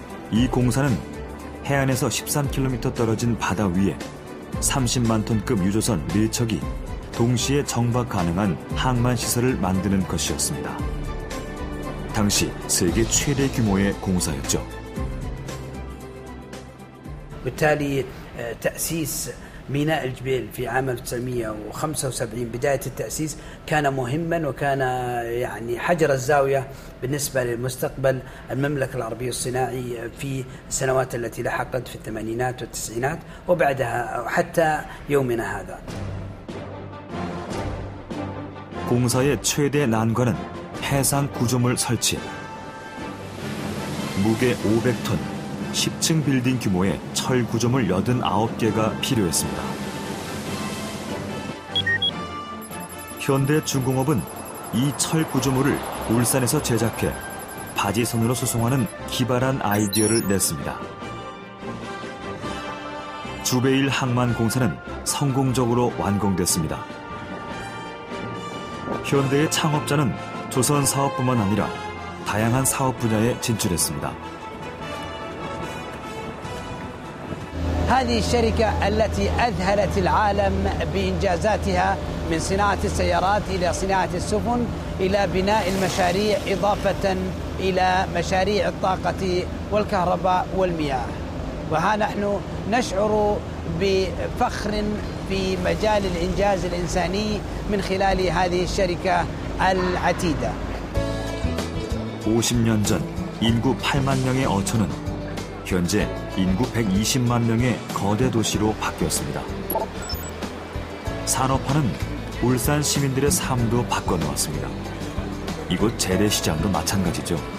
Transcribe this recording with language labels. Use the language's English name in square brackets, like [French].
[Korean] 이 공사는 해안에서 13km 떨어진 바다 위에 30만 톤급 유조선 4척이 동시에 정박 가능한 항만 시설을 만드는 것이었습니다. 당시 세계 최대 규모의 공사였죠. [Arabic] بالتالي تأسيس ميناء الجبيل في عام 1975 بداية التأسيس كان مهما وكان يعني حجر الزاوية بالنسبة للمستقبل المملكة العربية الصناعي في السنوات التي لحقت في الثمانينات والتسعينات وبعدها حتى يومنا هذا. [Korean] 공사의 최대 난관은 해상 구조물 설치. 무게 500톤, 10층 빌딩 규모의 철 구조물 89개가 필요했습니다. 현대중공업은 이 철 구조물을 울산에서 제작해 바지선으로 수송하는 기발한 아이디어를 냈습니다. 주베일 항만 공사는 성공적으로 완공됐습니다. 현대의 창업자는 조선 사업뿐만 아니라 다양한 사업 분야에 진출했습니다. [Arabic] هذه الشركة التي أذهلت العالم بإنجازاتها من صناعة السيارات إلى صناعة السفن إلى بناء المشاريع إضافة إلى مشاريع الطاقة والكهرباء والمياه. وها نحن نشعر بفخر في مجال الإنجاز الإنساني من خلال هذه الشركة العتيدة. [Korean] 50년 전 인구 8만 명의 어촌은 현재 인구 120만 명의 거대 도시로 바뀌었습니다. 산업화는 울산 시민들의 삶도 바꿔놓았습니다. 이곳 재래시장도 마찬가지죠.